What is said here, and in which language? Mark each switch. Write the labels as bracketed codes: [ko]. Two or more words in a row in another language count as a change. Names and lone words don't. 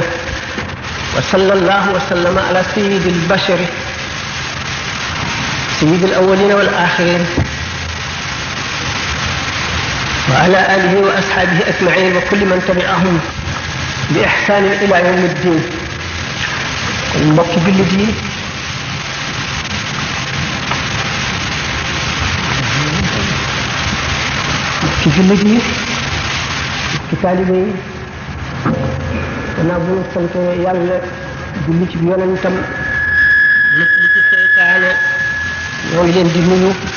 [ar] وصلى الله وسلم على سيد البشر سيد الأولين والآخرين وعلى آله وأصحابه أجمعين وكل من تبعهم بإحسان إلى يوم الدين. [wo] mbokk jullit yi ci jullit yi ci taalibe yi gannaaw bu ñu sant yàlla julli ci yonentam lépp li ci seytaane ñoo ngi leen di nuyu